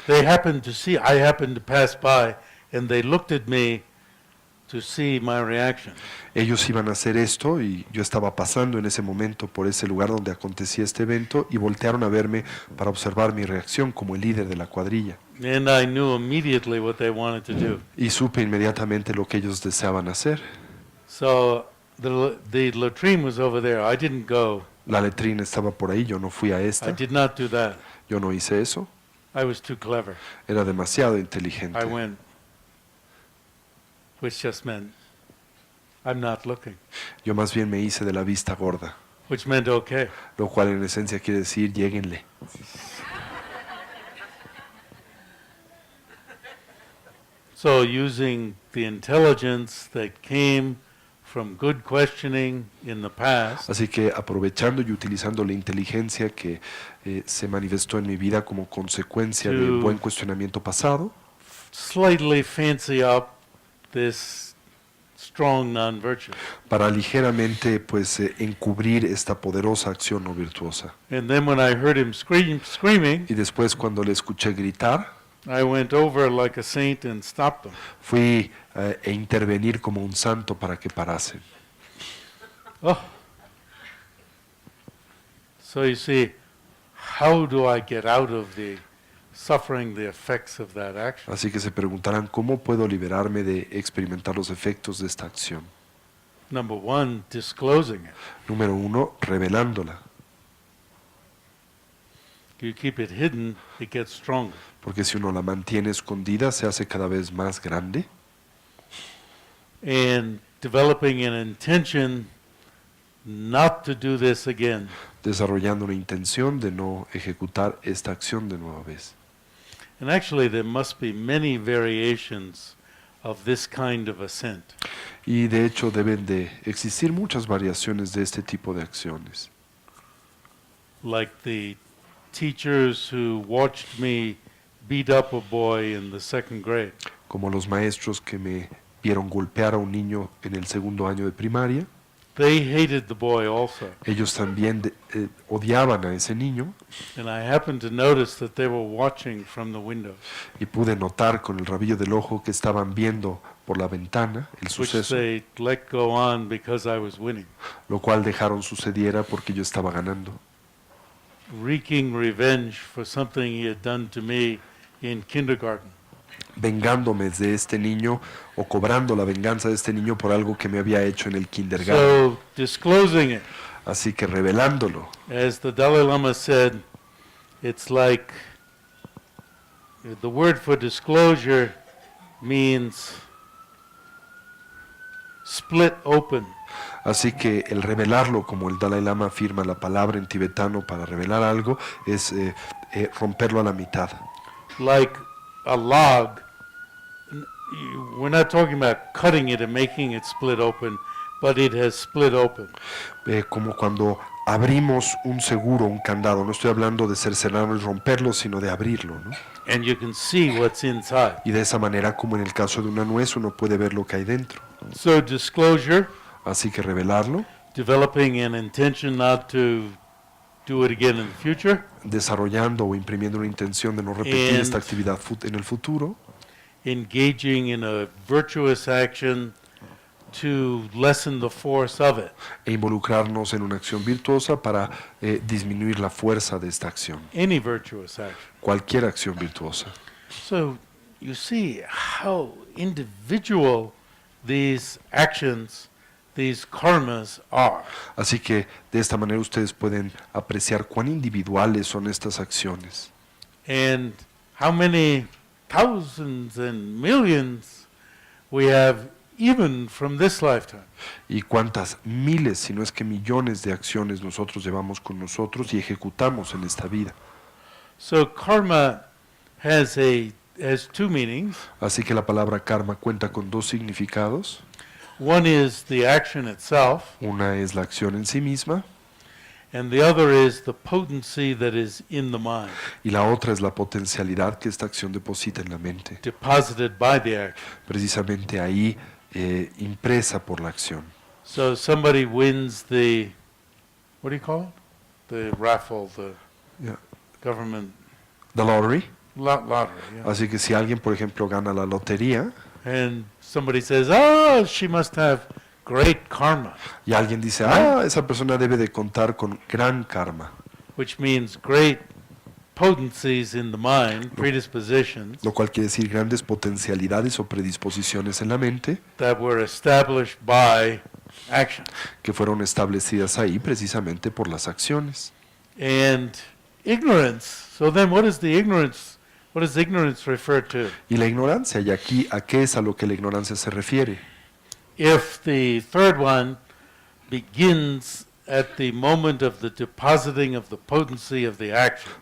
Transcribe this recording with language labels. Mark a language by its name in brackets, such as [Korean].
[English] They happened to see, I happened to pass by, and they looked at me to see my reaction. [Spanish] Ellos iban a hacer esto y yo estaba pasando en ese momento por ese lugar donde acontecía este evento y voltearon a verme para observar mi reacción como el líder de la cuadrilla. [English] And I knew immediately what they wanted to do. [Spanish] Y supe inmediatamente lo que ellos deseaban hacer. [English] So the latrine was over there. I didn't go. [Spanish] La letrina estaba por ahí, yo no fui a [English] I [Spanish] esta, [English] did not do that. [Spanish] yo no hice eso, [English] I was too clever. [Spanish] era demasiado inteligente. [English] I went, which just meant I'm not looking, [Spanish] Yo más bien me hice de la vista gorda, [English] which meant okay. [Spanish] lo cual en esencia quiere decir lléguenle. [English] So using the intelligence that came from good questioning in the past, [Spanish] Así que aprovechando y utilizando la inteligencia que se manifestó en mi vida como consecuencia del buen cuestionamiento pasado, [English] slightly fancy up this strong non-virtue. [Spanish] para ligeramente encubrir esta poderosa acción no virtuosa. [English] And then when I heard him screaming, [Spanish] Y después cuando le escuché gritar, [English] I went over like a saint and stopped him. [Spanish] fui a intervenir como un santo para que parasen. Oh. [English] So you see, how do I get out of the suffering the effects of that action? [Spanish] Así que se preguntarán, ¿cómo puedo liberarme de experimentar los efectos de esta acción? [English] Number one, disclosing it. [Spanish] Número 1, revelándola, [English] You keep it hidden, it gets stronger. [Spanish] porque si uno la mantiene escondida se hace cada vez más grande. [English] And developing an intention not to do this again. [Spanish] Desarrollando una intención de no ejecutar esta acción de nueva vez. [English] And actually there must be many variations of this kind of ascent. [Spanish] Y de hecho deben de existir muchas variaciones de este tipo de acciones. [English] Like the teachers who watched me beat up a boy in the second grade. [Spanish] Como los maestros que me vieron golpear a un niño en el segundo año de primaria. [English] They hated the boy also. [Spanish] Ellos también odiaban a ese niño [English] And I happened to notice that they were watching from the windows, [Spanish] y pude notar con el rabillo del ojo que estaban viendo por la ventana el [English] which [Spanish] suceso, [English] they let go on because I was winning. [Spanish] lo cual dejaron sucediera porque yo estaba ganando, [English] Wreaking revenge for something he had done to me in kindergarten. [Spanish] vengándome de este niño o cobrando la venganza de este niño por algo que me había hecho en el kindergarten. [English] So disclosing it, [Spanish] Así que revelándolo, [English] as the Dalai Lama said, it's like the word for disclosure means split open. [Spanish] así que el revelarlo, como el Dalai Lama afirma la palabra en tibetano para revelar algo, es romperlo a la mitad. [English] Like a log. We're not talking about cutting it and making it split open, but it has split open. [Spanish] Como cuando abrimos un seguro, un candado. No estoy hablando de cercenarlo y romperlo, sino de abrirlo, ¿no? [English] And you can see what's inside. [Spanish] Y de esa manera, como en el caso de una nuez, uno puede ver lo que hay dentro. [English] So disclosure, [Spanish] Así que revelarlo, [English] developing an intention not to do it again in the future, [Spanish] desarrollando o imprimiendo una intención de no repetir [English] And- [Spanish] esta actividad en el futuro, [English] engaging in a virtuous action to lessen the force of it. [Spanish] e involucrarnos en una acción virtuosa para disminuir la fuerza de esta acción. [English] Any virtuous action. [Spanish] Cualquier acción virtuosa. [English] So you see how individual these actions, these karmas are. [Spanish] Así que de esta manera ustedes pueden apreciar cuán individuales son estas acciones. [English] And how many thousands and millions we have even from this lifetime. [Spanish] Y cuántas miles, si no es que millones de acciones nosotros llevamos con nosotros y ejecutamos en esta vida. [English] So karma has two meanings. [Spanish] Así que la palabra karma cuenta con dos significados. [English] One is the action itself, [Spanish] Una es la acción en sí misma [English] and the other is the potency that is in the mind, [Spanish] y la otra es la potencialidad que esta acción deposita en la mente, [English] deposited by the action. [Spanish] precisamente ahí impresa por la acción. [English] So somebody wins the, what do you call it? The raffle, the Yeah. government The lottery. lottery. Yeah. [Spanish] Así que si alguien, por ejemplo, gana la lotería [English] And somebody says, oh, she must have great karma, [Spanish] y alguien dice, esa persona debe de contar con gran karma, [English] which means great potencies in the mind, predispositions, [Spanish] lo cual quiere decir grandes potencialidades o predisposiciones en la mente [English] that were established by action. [Spanish] que fueron establecidas ahí precisamente por las acciones. [English] And ignorance. So then what is the ignorance? What does ignorance refer to? [Spanish] Y la ignorancia, y aquí, ¿a qué es a lo que la ignorancia se refiere? [English] If the third one begins at the moment of the depositing of the potency of the action,